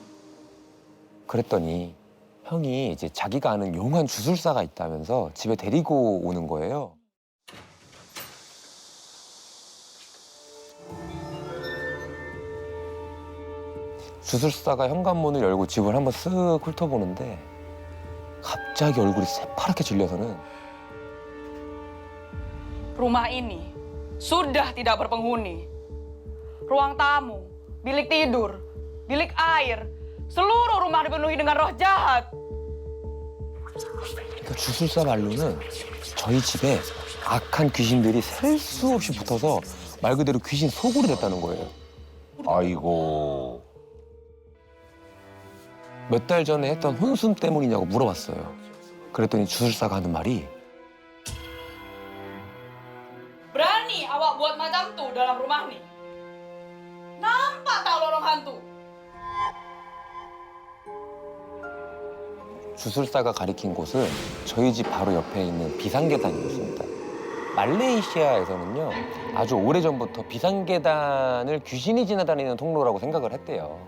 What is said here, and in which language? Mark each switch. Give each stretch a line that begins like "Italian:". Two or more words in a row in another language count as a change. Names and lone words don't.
Korean: 그랬더니 형이 이제 자기가 아는 용한 주술사가 있다면서 집에 데리고 오는 거예요. 주술사가 현관문을 열고 집을 한번 쓱 훑어보는데 갑자기 얼굴이 새파랗게 질려서는
Malay: Rumah ini sudah tidak berpenghuni. Ruang tamu, bilik tidur, bilik air, seluruh rumah dipenuhi dengan roh jahat.
Korean: 그러니까 주술사 말로는 저희 집에 악한 귀신들이 셀 수 없이 붙어서 말 그대로 귀신 소굴이 됐다는 거예요. 아이고. 몇 달 전에 했던 혼숨 때문이냐고 물어봤어요. 그랬더니 주술사가 하는 말이
Malay: Berani awak buat macam tu dalam rumah ni? Nampak tak lorong hantu?
Korean: 주술사가 가리킨 곳은 저희 집 바로 옆에 있는 비상계단이었습니다. 말레이시아에서는요, 아주 오래전부터 비상계단을 귀신이 지나다니는 통로라고 생각을 했대요.